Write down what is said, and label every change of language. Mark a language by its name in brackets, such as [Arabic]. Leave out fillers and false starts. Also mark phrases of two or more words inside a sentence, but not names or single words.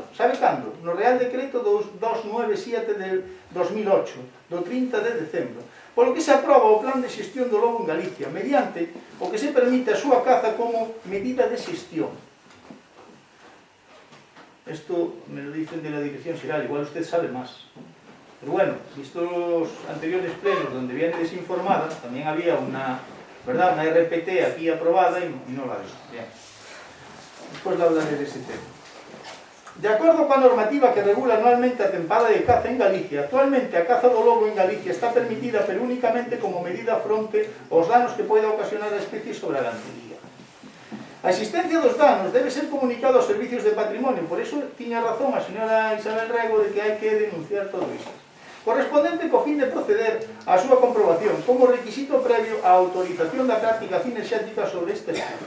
[Galician] Sabe cando? No Real Decreto 297 del 2008, do 30 de decembro, polo que se aproba o plan de xestión do lobo en Galicia, mediante o que se permite a súa caza como medida de xestión. [Spanish] Esto me lo dicen de la Dirección Xeral, igual usted sabe más. Pero bueno, visto los anteriores plenos donde viene desinformada, también había una RPT aquí aprobada y no la ves. Bien. [Galician] Despois hablaré dese tema. De acordo coa normativa que regula anualmente a tempada de caza en Galicia, actualmente a caza do lobo en Galicia está permitida pero únicamente como medida fronte aos danos que poida ocasionar a especie sobre a gandería. A existencia dos danos debe ser comunicado aos servicios de patrimonio, por iso tiña razón a señora Isabel Rego de que hai que denunciar todo isto, correspondente co fin de proceder á súa comprobación como requisito previo á autorización da práctica cinexética sobre este especie.